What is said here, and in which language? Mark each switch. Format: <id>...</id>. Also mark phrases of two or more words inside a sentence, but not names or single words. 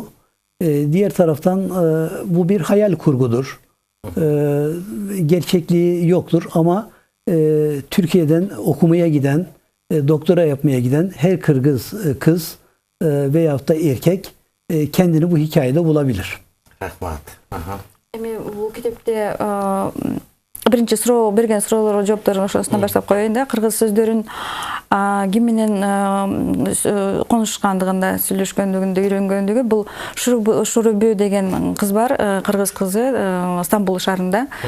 <tr>Diğer taraftan bu bir hayal kurgudur. Gerçekliği yoktur ama Türkiye'den okumaya giden, doktora yapmaya giden her Kırgız kız veyahut da erkek kendini bu hikayede bulabilir.</tr> <ky>Rahmat. Aha. Эми бул китепте биринчи суроо берген суроолорго жоопторун ошосунан баштап коеюн да. Кыргыз сөздөрүн ким менен конушкандыгында, сүйлөшкөндүгүндө, үйрөнгөндүгү бул Шурубү деген кыз бар, кыргыз кызы, Стамбул шаарында.</ky>